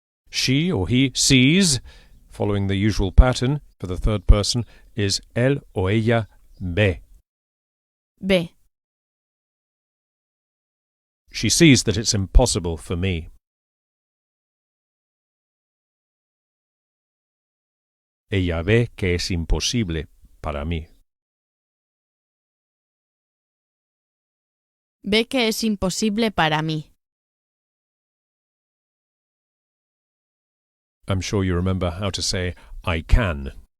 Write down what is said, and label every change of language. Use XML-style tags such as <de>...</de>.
<en>She or he sees, following the usual pattern for the third person, is</en> <es>él o ella ve. Ve.</es> <en>She sees that it's impossible for me.</en> <es>Ella ve que es imposible para mí. Ve que es imposible para mí.</es> <en>I'm sure you remember how to say I can.</en>